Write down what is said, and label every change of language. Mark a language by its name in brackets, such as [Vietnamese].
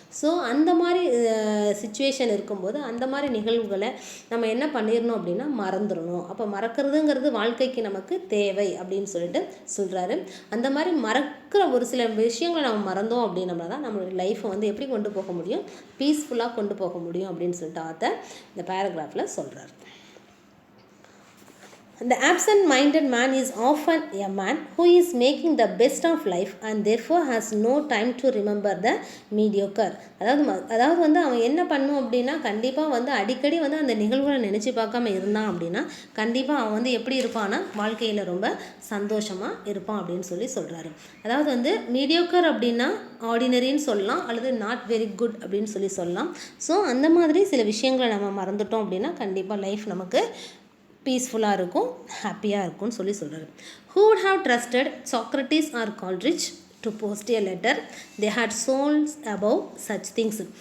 [Tamil] So அந்த மாதிரி situation இருக்கும்போது அந்த மாதிரி நிகழ்வுகளை நம்ம என்ன பண்ணிடணும் அப்படின்னா மறந்துடணும். அப்போ மறக்கிறதுங்கிறது வாழ்க்கைக்கு நமக்கு தேவை அப்படின்னு சொல்லிட்டு சொல்கிறாரு. அந்த மாதிரி மறக்கிற ஒரு சில விஷயங்களை நம்ம மறந்தோம் அப்படின்னா தான் நம்மளுடைய லைஃப்பை வந்து எப்படி கொண்டு போக முடியும், பீஸ்ஃபுல்லாக கொண்டு போக முடியும் அப்படின்னு சொல்லிட்டு ஆத்தர் இந்த பேராகிராஃபில் சொல்கிறார். [English] The absent-minded man is often a man who is making the best of life and therefore has no time to remember the mediocre. [Tamil] அதாவது வந்து அவன் என்ன பண்ணும் அப்படின்னா கண்டிப்பாக வந்து அடிக்கடி வந்து அந்த நிகழ்வுகளை நினச்சி பார்க்காம இருந்தான் அப்படின்னா கண்டிப்பாக அவன் வந்து எப்படி இருப்பான்னா வாழ்க்கையில் ரொம்ப சந்தோஷமாக இருப்பான் அப்படின்னு சொல்லி சொல்கிறாரு. அதாவது வந்து மீடியோக்கர் அப்படின்னா ஆர்டினரின்னு சொல்லலாம் அல்லது [English] not very good [Tamil] அப்படின்னு சொல்லலாம். ஸோ அந்த மாதிரி சில விஷயங்களை நம்ம மறந்துட்டோம் அப்படின்னா கண்டிப்பாக லைஃப் நமக்கு பீஸ்ஃபுல்லாக இருக்கும், ஹாப்பியாக இருக்கும்னு சொல்கிறாரு. [English] Who would have trusted Socrates or Coleridge to post a letter? They had souls above such things.